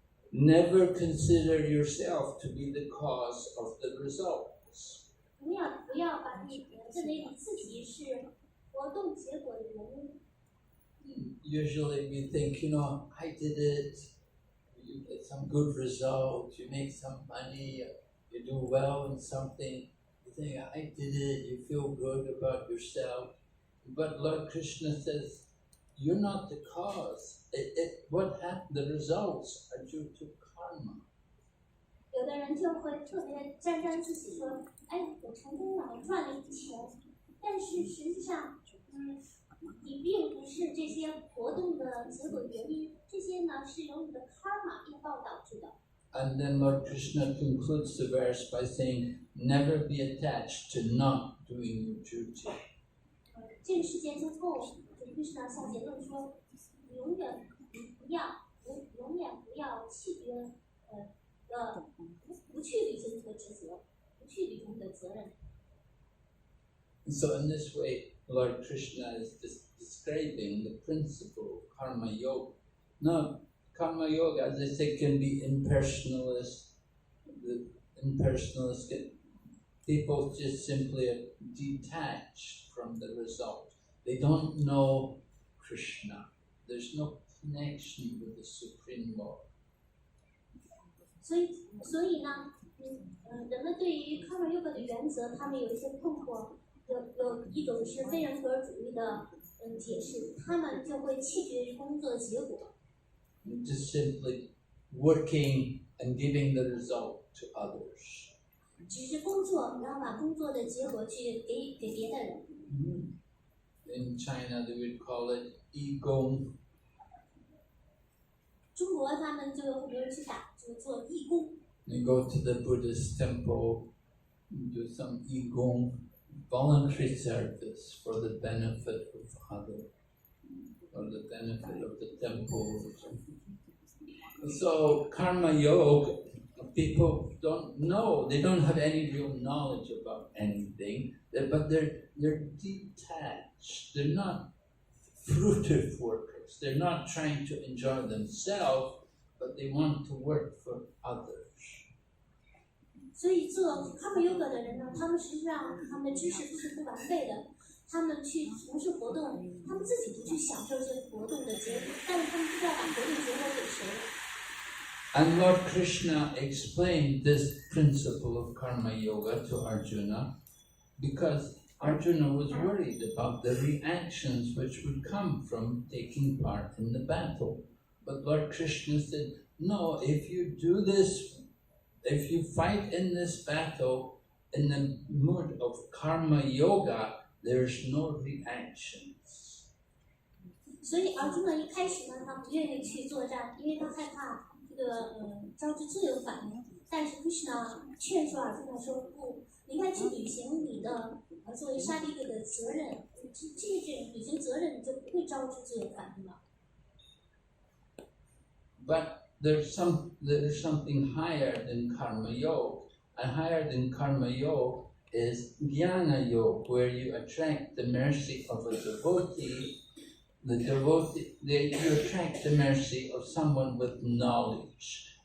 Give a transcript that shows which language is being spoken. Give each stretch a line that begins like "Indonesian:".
English: Never consider yourself to be the cause of the results.
Chinese: 不要把你认为你自己是活动结果的原因。
English: Usually we think, I did it, you get some good result, you make some money, you do well in something, you think, I did it, you feel good about yourself. But Lord Krishna says, you're not the cause. The results are due to karma.
Chinese: 有的人就会特别沾沾自喜说，我成功了，我赚了一笔钱，但是实际上，你并不是这些活动的结果原因，这些呢是由你的 karma 业报导致的。
English: And then Lord Krishna concludes the verse by saying, never be attached to not doing your duty.
Chinese: 这个事件之后，Krishna 下结论说，永远不要弃绝不去履行你的职责，不去履行你的责任。
English: So in this way, Lord Krishna is describing the principle of karma yoga. Now, karma yoga, as I said, can be impersonalist. The impersonalist people just simply are detached from the result. They don't know Krishna. There's no connection with the Supreme Lord.
Chinese: 所以呢，人们对于 karma yoga 的原则，他们有一些困惑。有一种是非人格主义的解释，他们就会弃绝工作结果。
English: Just simply working and giving the result to others.
Chinese: 只是工作，然后把工作的结果去给别的人。
English: In China, they would call it 义工。
Chinese: 中国他们就有很多人去就做义工。
English: They go to the Buddhist temple, do some 义工 voluntary service for the benefit of others, for the benefit of the temple. So karma yoga, people don't know, they don't have any real knowledge about anything, but they're detached. They're not fruitive workers. They're not trying to enjoy themselves, but they want to work for others.
Chinese: 所以做karma yoga 的人呢，他们实际上他们的知识都是不完备的，他们去从事活动，他们自己不去享受这个活动的结果，但是他们不知道把活动结果给谁。
English: And Lord Krishna explained this principle of karma yoga to Arjuna because Arjuna was worried about the reactions which would come from taking part in the battle. But Lord Krishna said, no, if you do this, if you fight in this battle in the mood of karma yoga, there's no reactions.
Chinese: 所以Arjuna一开始呢，他不愿意去作战，因为他害怕这个招致自由反应。但是 Krishna 劝说Arjuna说不，你应该去履行你的作为杀敌者的责任，这履行责任你就不会招致自由反应了。
English: But there's something higher than karma yoga, and higher than karma yoga is jnana yoga, where you attract the mercy of a devotee. You attract the mercy of someone with knowledge,